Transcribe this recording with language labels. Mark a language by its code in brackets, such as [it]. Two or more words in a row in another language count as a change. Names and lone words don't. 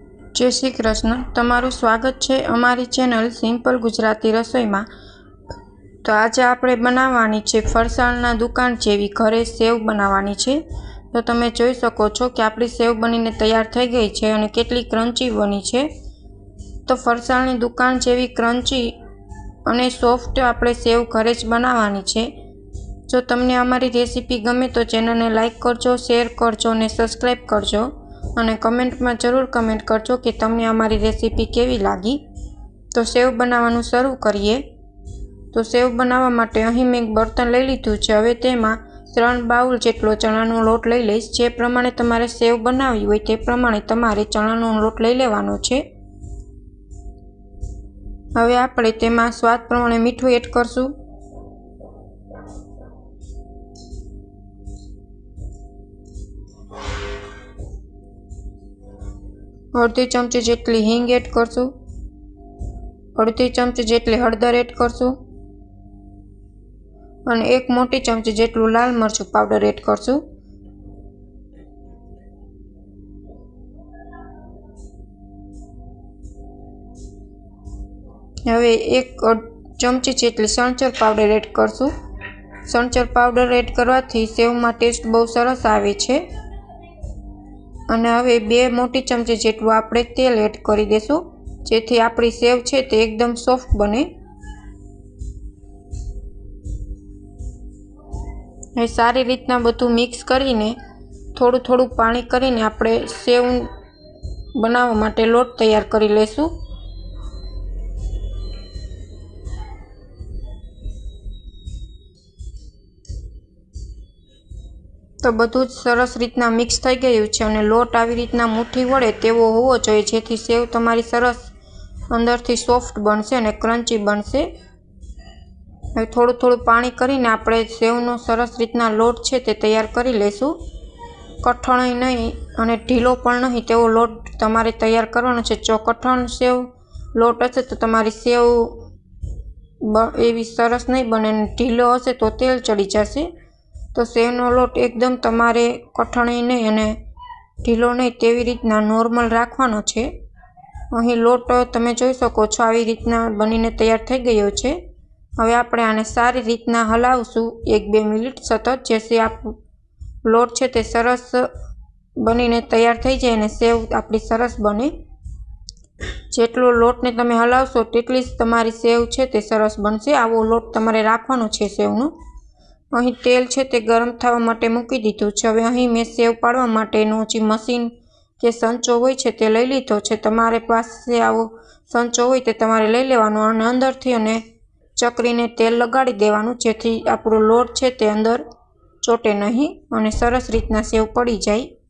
[gu] જય શ્રી કૃષ્ણ। તમારું સ્વાગત હૈ અમારી ચેનલ સિંપલ ગુજરાતી રસોઈ મેં। તો આજ આપણે બનાવાની છે ફરસાણના દુકાન જેવી ઘરે સેવ બનાવાની છે। તો તમે જોઈ શકો છો કિ આપણી સેવ બનીને તૈયાર થઈ ગઈ છે અને કેટલી ક્રંચી બની છે। તો ફરસાણની દુકાન જેવી ક્રંચી અને સૉફ્ટ આપણે સેવ ઘરે જ બનાવાની છે। જો તમને અમારી રેસિપી ગમે તો ચેનલને લાઇક કરજો, શેર કરજો અને સબ્સ્ક્રાઇબ કરજો અને કમેન્ટમાં જરૂર કમેન્ટ કરજો કે તમને અમારી રેસીપી કેવી લાગી। તો સેવ બનાવવાનું શરૂ કરીએ। તો સેવ બનાવવા માટે અહીં મેં એક બર્તન લઈ લીધું છે। હવે તેમાં 3 બાઉલ જેટલો ચણાનો લોટ લઈ લઈશ। જે પ્રમાણે તમારે સેવ બનાવવી હોય તે પ્રમાણે તમારે ચણાનો લોટ લઈ લેવાનો છે। હવે આપણે તેમાં સ્વાદ પ્રમાણે મીઠું એડ કરશું। અર્ધી ચમચી જેટલી હીંગ એડ કરશૂ। અર્ધી ચમચી જેટલી હળદર એડ કરશૂ ઔર 1 મોટી ચમચી જેટલૂ લાલ મરચું પાઉડર એડ કરશૂ। હવે 1 ચમચી જેટલી સંચર પાઉડર એડ કરશૂ। સંચર પાઉડર એડ કરવાથી સેવ મેં ટેસ્ટ બહુત સરસ આવે છે। અને હવે 2 મોટી ચમચી જેટલું આપણે તેલ એડ કરી દેશું જેથી આપણી સેવ છે તે એકદમ સોફ્ટ બને। હવે સારી રીતના બધું મિક્સ કરીને થોડું થોડું પાણી કરીને આપણે સેવ બનાવવા માટે લોટ તૈયાર કરી લેશું। તો બધું જ સરસ રીતના મિક્સ થઈ ગયું છે અને લોટ આવી રીતના મુઠ્ઠી વળે તેવો હોવો જોઈએ જેથી સેવ તમારી સરસ અંદરથી સૉફ્ટ બનશે અને ક્રંચી બનશે। હવે થોડું થોડું પાણી કરીને આપણે સેવનો સરસ રીતના લોટ છે તે તૈયાર કરી લેશું। કઠણય નહીં અને ઢીલો પણ નહીં તેવો લોટ તમારે તૈયાર કરવાનો છે। જો કઠણ સેવ લોટ હશે તો તમારી સેવ એવી સરસ નહીં બને, ઢીલો હશે તો તેલ ચઢી જશે। તો સેવનો લોટ એકદમ તમારે કઠણી નહીં અને ઢીલો નહીં તેવી રીતના નૉર્મલ રાખવાનો છે। અહીં લોટ તમે જોઈ શકો છો આવી રીતના બનીને તૈયાર થઈ ગયો છે। હવે આપણે આને સારી રીતના હલાવશું 1-2 મિનિટ સતત જેથી આપ લોટ છે તે સરસ બનીને તૈયાર થઈ જાય અને સેવ આપણી સરસ બને। જેટલો લોટને તમે હલાવશો તેટલી જ તમારી સેવ છે તે સરસ બનશે। આવો લોટ તમારે રાખવાનો છે સેવનો। અહીં તેલ છે તે ગરમ થવા માટે મૂકી દીધું છે। હવે અહીં મૈં સેવ પાડવા માટેનો જે મશીન કે સંચો હોય છે તે લઈ લીધો છે। તમારે પાસે આવો સંચો હોય તે તમારે લઈ લેવાનો અને અંદરથી અને ચકરીને તેલ લગાડી દેવાનું જેથી આપણો લોટ છે તે અંદર ચોટે નહીં અને સરસ રીતના સેવ પડી જાય।